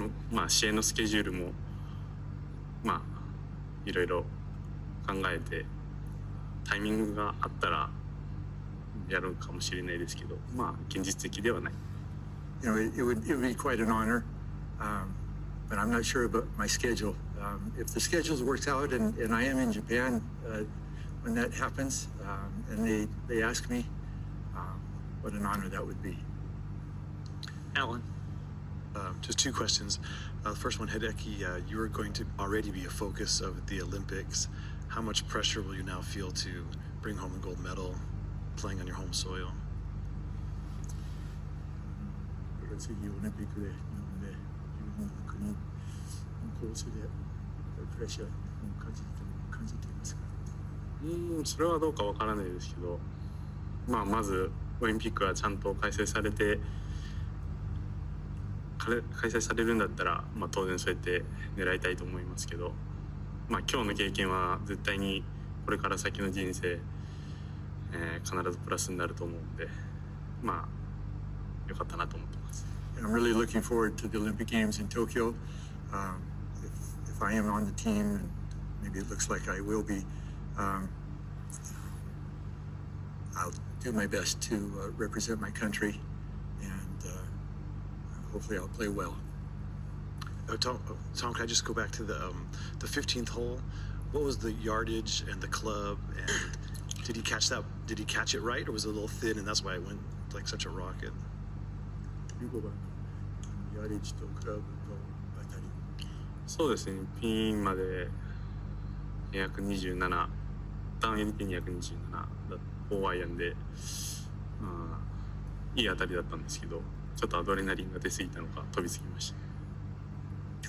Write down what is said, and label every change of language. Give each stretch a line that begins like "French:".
Japanese: まあ試合のスケジュールもまあいろいろ考えてタイミングがあったらやるかもしれないですけど、まあ現実的ではない。
English: You know, it would be quite an honor, but I'm not sure about my schedule. If the schedule works out and I am in Japan when that happens, and they ask me, what an honor that would be. Alan. Just two questions. The first one, Hideki, you are going to already be a focus of the Olympics. How much pressure will you now feel to bring home the gold medal playing on your home soil?
Japanese: 次オリンピックで日本で自分の国のコースでプレッシャーを感じていますか？それはどうかわからないですけど、まあまずオリンピックがちゃんと開催されるんだったら、まあ当然そうやって狙いたいと思いますけど、まあ今日の経験は絶対にこれから先の人生、必ずプラスになると思うんで、まあ良かったなと思ってます。
English: I'm really looking forward to the Olympic Games in Tokyo. If I am on the team, and maybe it looks like I will be, I'll do my best to represent my country, and hopefully I'll play well. Tom, can I just go back to the 15th hole? What was the yardage and the club, and did he catch that? Did he catch it right, or was it a little thin, and that's why it went like such a rocket?
Japanese: 15番ヤリッジとクラブとあたり。そうですね。ピンまで227、ターン LP227 だ4アイアンで、いい当たりだったんですけど、ちょっとアドレナリンが出過ぎたのか飛びすぎました。